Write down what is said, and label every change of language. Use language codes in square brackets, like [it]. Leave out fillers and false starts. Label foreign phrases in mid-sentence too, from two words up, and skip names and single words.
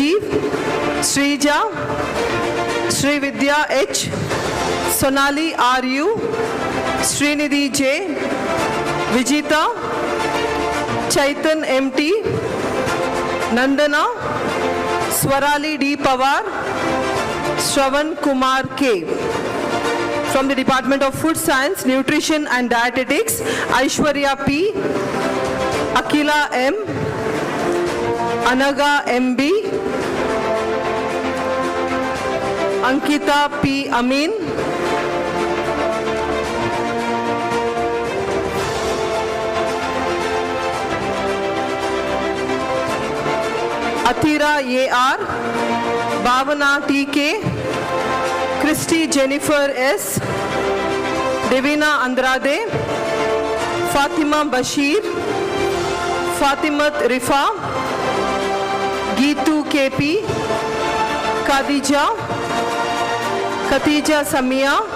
[en] Sajeev, Srija, Srividya H, Sonali R.U., Srinidhi J, Vijita, Chaitan M.T., Nandana, Swarali D. Pawar, Shravan Kumar K. From the Department of Food Science, Nutrition and Dietetics, Aishwarya P, Akila M, Anaga MB, Ankita P. Amin, Athira A.R., Bhavana T.K., Christy Jennifer S., Devina Andrade, Fatima Bashir, Fatimat Rifa, Geetu K.P., Khadija, Khatija Samia,